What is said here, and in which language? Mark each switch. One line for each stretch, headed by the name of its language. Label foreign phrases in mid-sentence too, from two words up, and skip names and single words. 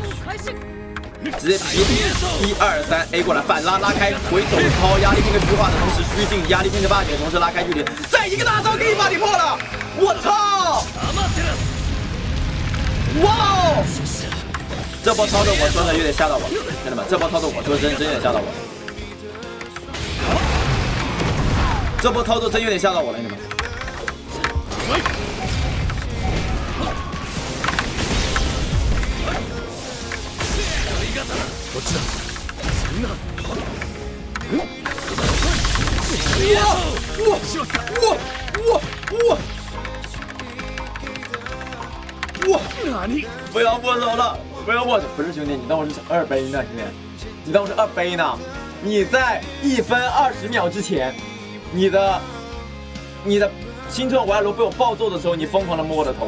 Chinese: 直接劈1、2、3 A 过来，反拉开，回手抛压力拼个虚化的同时虚进，压力拼个霸体的同时拉开距离，再一个大招给你霸体破了，我操！哇！这波操作我说的有点吓到我，兄弟们，这波操作我说真有点吓到我，这波操作真有点吓到我了，兄弟们。
Japanese: こっちだ。そんな。
Chinese: 哇！不要握手了，不要握手！不是兄弟，你当我是2杯呢，兄弟，你当我是2杯呢？你在1分20秒之前，你的青春我爱罗被我暴揍的时候，你疯狂的摸我的头。